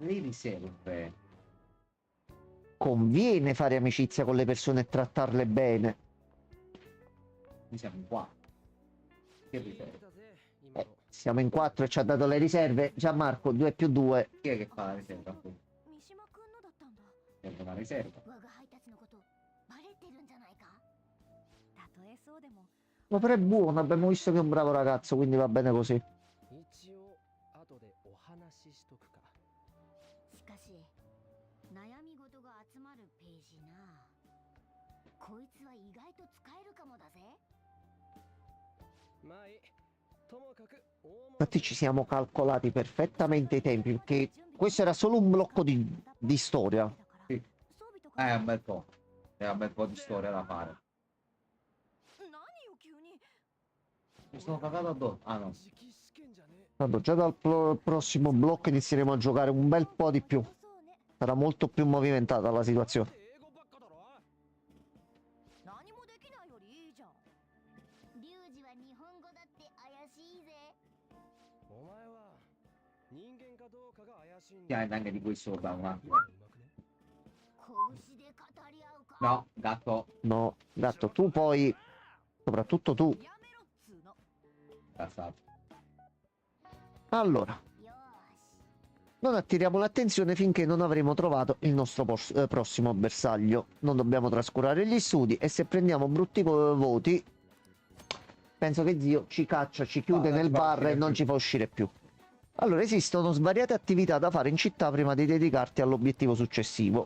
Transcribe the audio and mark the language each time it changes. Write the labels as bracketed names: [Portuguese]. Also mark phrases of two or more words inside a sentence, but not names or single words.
[Italian] le riserve. Conviene fare amicizia con le persone e trattarle bene. Noi siamo qua. Che riserve? Siamo in 4 e ci ha dato le riserve. Gianmarco, 2 più 2. Chi è che fa la riserva? [Japanese] 三島くんのだったんだ。 [Italian] Serve una riserva. [Japanese] 我が配達のことバレてるんじゃないか。たとえそうでも [Italian] Ma però è buono, abbiamo visto che è un bravo ragazzo, quindi va bene così. [Japanese] 一応後でお話ししとくか。しかし悩み事が集まるページな。こいつは意外と使えるかもだぜ。まあいい。ともかく大物 [Italian] Infatti ci siamo calcolati perfettamente i tempi, perché questo era solo un blocco di storia. Sì. È un bel po'. È un bel po' di storia da fare. [Japanese] 何よ急に。 [Italian] Mi sono cagato addosso. Ah no. [Japanese] 直試験じゃねえ。 [Italian] Tanto già dal prossimo blocco inizieremo a giocare un bel po' di più. [Japanese] そうね。 [Italian] Sarà molto più movimentata la situazione. [Japanese] 英語ばっかだろ。何もできないよりいいじゃん。リュウジは日本語だって怪しいぜ。お前は人間かどうかが怪しいん [Italian] Tieni [Japanese] だ。 [Italian] anche di qui sopra un attimo. [Japanese] うまくね。拳で語り合うか。 [Italian] No, gatto. No, gatto, tu poi, soprattutto tu. [Japanese] やめろっつうの。 [Italian] Cazzato. Allora, [Japanese] よーし。 [Italian] non attiriamo l'attenzione finché non avremo trovato il nostro prossimo bersaglio. Non dobbiamo trascurare gli studi e se prendiamo brutti voti, penso che zio ci caccia, ci chiude Non nel ci fa bar uscire e non più. ci fa uscire più. Allora, esistono svariate attività da fare in città prima di dedicarti all'obiettivo successivo.